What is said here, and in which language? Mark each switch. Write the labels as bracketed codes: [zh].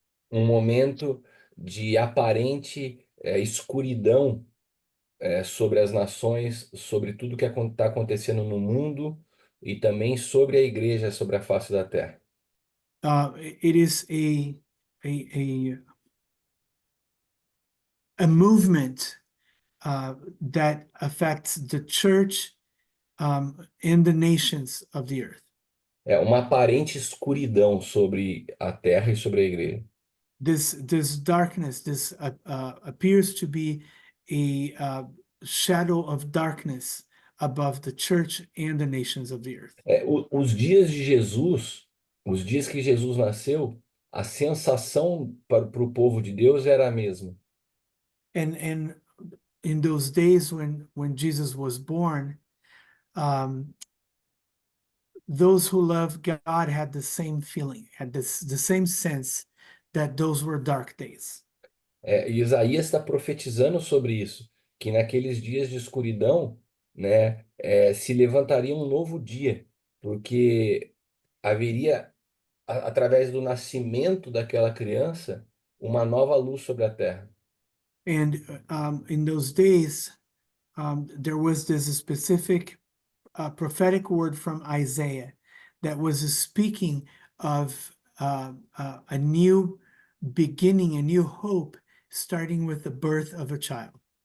[pt] Momento de aparente escuridão sobre as nações, sobre tudo que está acontecendo no mundo e também sobre a igreja, sobre a face da terra. [en] It is a movement that affects the church and the nations of the earth. [pt] É uma aparente escuridão sobre a terra e sobre a igreja. [en] This darkness, this appears to be a shadow of darkness above the church and the nations of the earth. [pt] Os dias de Jesus, os dias que Jesus nasceu, a sensação para o povo de Deus era a mesma. [en] And in those days when Jesus was born, those who love God had the same feeling, had the same sense that those were dark days. [pt] Isaías está profetizando sobre isso, que naqueles dias de escuridão, né, se levantaria um novo dia, porque haveria, através do nascimento daquela criança, uma nova luz sobre a terra. [en] And in those days, there was this specific prophetic word from Isaiah that was speaking of a new beginning, a new hope, starting with the birth of a child.